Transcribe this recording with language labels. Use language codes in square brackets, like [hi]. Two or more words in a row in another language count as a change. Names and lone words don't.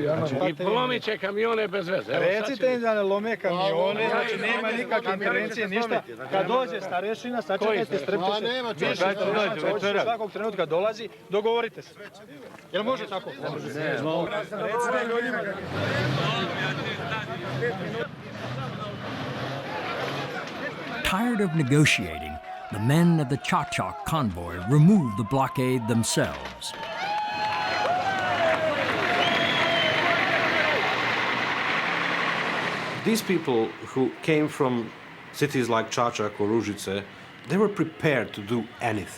[sr] I polomit će kamione bez veze. Recite im da ne lome kamione, znači nema nikakve intervencije, ništa. Kad dođe starešina, sačekajte, strpite se. Svakog trenutka dolazi, dogovorite se. Jel može tako? Recite ljudima. [en] Tired of negotiating, the men of the Chachak convoy removed the blockade themselves. These people who came from cities like Čačak or Ružice, they were prepared to do anything.